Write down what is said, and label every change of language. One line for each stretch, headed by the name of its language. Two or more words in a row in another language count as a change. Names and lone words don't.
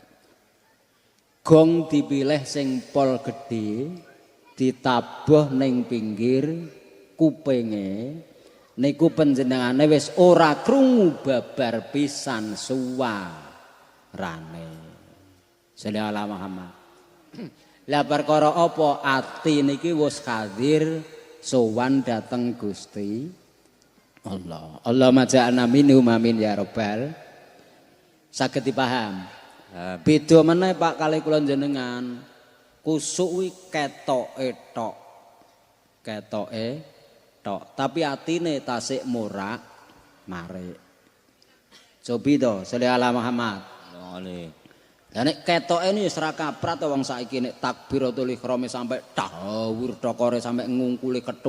Javanese: Gong dipilih sing pol gedhe ditabuh ning pinggir kupinge niku panjenengane wis ora krungu babar pisan suwarane.
Arabic: Sallallahu alaihi Muhammad.
Javanese: Lah perkara apa ati niki wis hadir sowan dateng Gusti Allah.
Arabic: Allahumma ja'alna minhum amin ya rabbal.
Javanese: Saged dipaham. Beda meneh Pak kali kula jenengan. Kusuk kuwi ketoke tok. Ketoke tok, tapi atine tasik murak marik. Cobi to,
Arabic: sallallahu alaihi Muhammad.
Javanese: Lah nek ketoke ini wis ra kaprat wong saiki nek
Arabic: takbiratul ihram
Javanese: sampai dhawur dhokore sampai ngungkuli kethu.